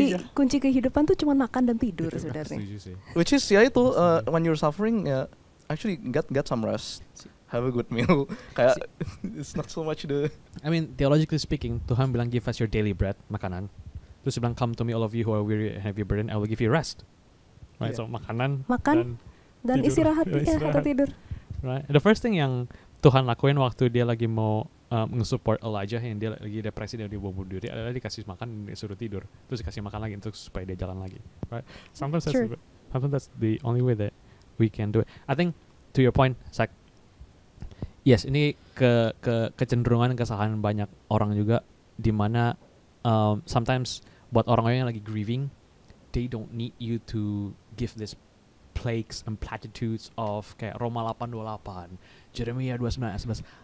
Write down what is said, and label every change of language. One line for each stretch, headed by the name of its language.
Indonesian: Kunci kehidupan tuh cuma makan dan tidur sebenarnya.
English: Which is ya itu when you're suffering ya actually get some rest. Have a good meal. Kayak it's not so much the I mean, theologically speaking,
Indonesian: Tuhan bilang
English: give us your daily bread, makanan.
Indonesian: Terus dia bilang
English: come to me all of you who are weary and heavy burden, I will give you rest. Right, so makanan
Indonesian: dan istirahat atau tidur.
English: Right. The first thing
Indonesian: yang Tuhan lakuin waktu dia lagi mau nge-support Elijah yang dia lagi depresi dan dia bunuh diri adalah dikasih makan dan disuruh tidur. Terus dikasih makan lagi untuk supaya dia jalan lagi. Right.
English: Sometimes that's the only way that we can do it. I think to your point, Zach, yes,
Indonesian: ini kecenderungan kesalahan banyak orang juga di mana
English: sometimes
Indonesian: buat orang-orang yang lagi
English: grieving, they don't need you to give this plagues and platitudes of kayak Roma 8:28, Jeremia 29:11.